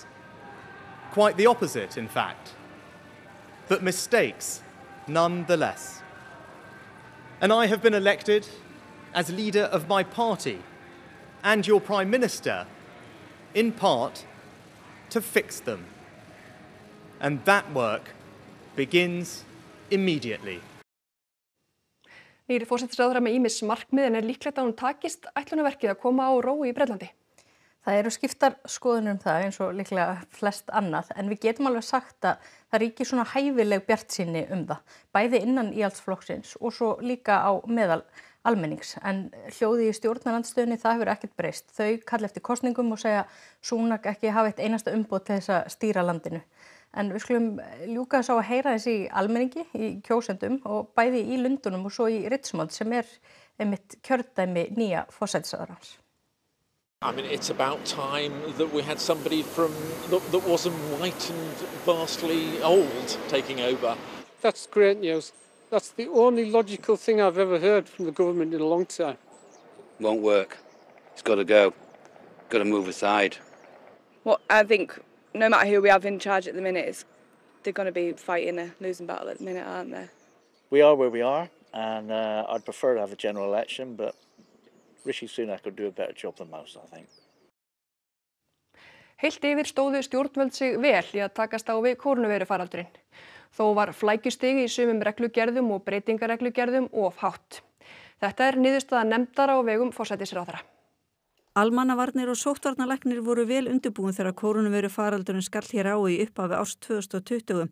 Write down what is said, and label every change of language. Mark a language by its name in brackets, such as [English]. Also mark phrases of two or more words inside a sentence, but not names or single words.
[English] Quite the opposite, in fact. But mistakes nonetheless. And I have been elected as leader of my party and your Prime Minister, in part, to fix them. And that work begins immediately. [Icelandic] Nýr forsætisráðherra með ýmis markmið en líklegt að hún takist ætlunarverkið að koma á rói í Bretlandi? Það eru skiptar skoðunum það eins og líklega flest annað en við getum alveg sagt að það ríkir svona hæfileg bjartsýni það, bæði innan íhaldsflokksins og svo líka á meðal almennings. En hljóði í stjórnarandstöðunni það hefur ekkert breyst. Þau kalla eftir kosningum og segja Sunak ekki hafa eitt einasta umboð til þess að stýra landinu. En við skulum ljúka þess á að heyra þessi í almenningi, í kjósendum og bæði í Lundunum og svo í Richmond sem einmitt kjördæmi nýja forsætisráðherrans. [English] I mean, it's about time that we had somebody that wasn't white and vastly old taking over. That's great news. That's the only logical thing I've ever heard from the government in a long time. Won't work. It's got to go. Got to move aside. Well, I think no matter who we have in charge at the minute, they're going to be fighting a losing battle at the minute, aren't they? We are where we are, and I'd prefer to have a general election, but Rishi Sunak could do a better job than most, I think. [Icelandic] Heilt yfir stóðu stjórnvöld sig vel í að takast á við kórónuveirufaraldurinn. Þó var flækjustig í sumum reglugerðum og breytingareglugerðum of hátt. Þetta niðurstaða nefndar á vegum forsætisráðherra. Almannavarnir og sóttvarnalæknir voru vel undirbúin þegar kórónuveirufaraldurinn skall hér á í upphafi árs 2020.